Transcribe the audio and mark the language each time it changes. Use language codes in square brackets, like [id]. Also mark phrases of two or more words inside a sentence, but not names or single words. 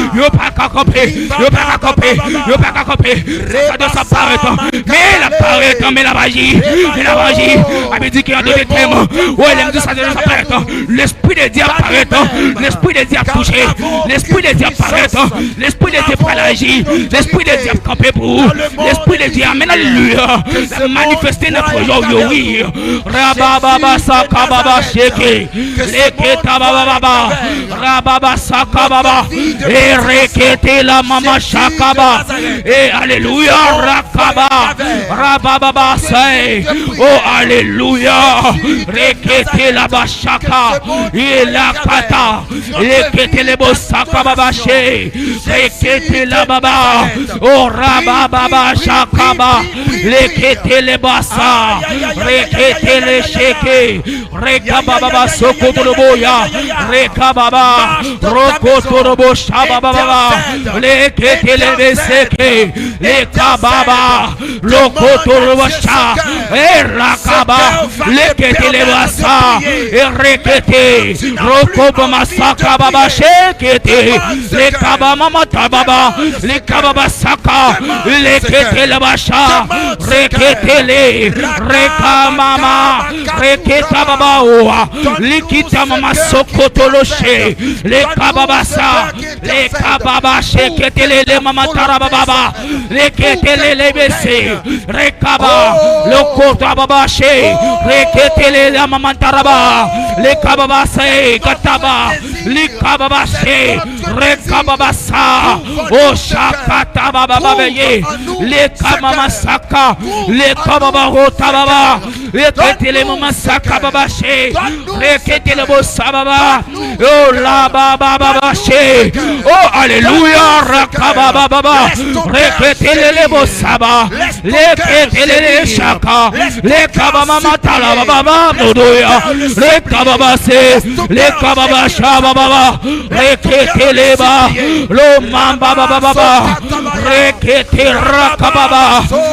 [fr] ça doit s'apparaître, mais la magie, avait dit qu'il y a deux témoins, oh, elle aime dit ça doit s'apparaître, l'esprit de Dieu apparaître, l'esprit de Dieu touché, l'esprit de Dieu apparaître, l'esprit de Dieu paragir, l'esprit de Dieu camper pour vous, l'esprit de Dieu amène alléluia, manifester notre joie, oui, rababa sakababa sheke, leketa baba, rababa sakababa, et rekete la mama shakaba, et alléluia, rakaba, rababa say, oh alléluia, rekete la bashaka, et la kata, rekete le bosaka baba she, rekete la baba, oh rababa shakaba, rekete le basa, rekete le sheke, rekababa sokotoloboya, rekababa, rokotolobo shababa, rekete le beseke, lekababa, lokotolobo sha, rakaba, lekete le basa, rekete, rokobama sakababa shekete, lekabama matababa, lekababa saka, lekete le basha, rekete le, rekamama, reketa baba oa, likita mama sokotoloshe, lekababasa, lekababa shekete le mama tarababa, lekete le bese, rekaba, lokota baba she, rekete le mama taraba, lekababa se, kataba, likababa she, rekababasa, o shakata baba beye, lekamama saka, lekababa rota baba, rekete le mama saka baba she, rekete le bossa baba, oh la baba she, oh alléluia, rakababa baba, rekete le bossa baba, lekete le shaka, lekababa matala baba modoya, lekababa se, lekababa shaba baba, rekete le ba, lo mamba baba, rekete rakababa,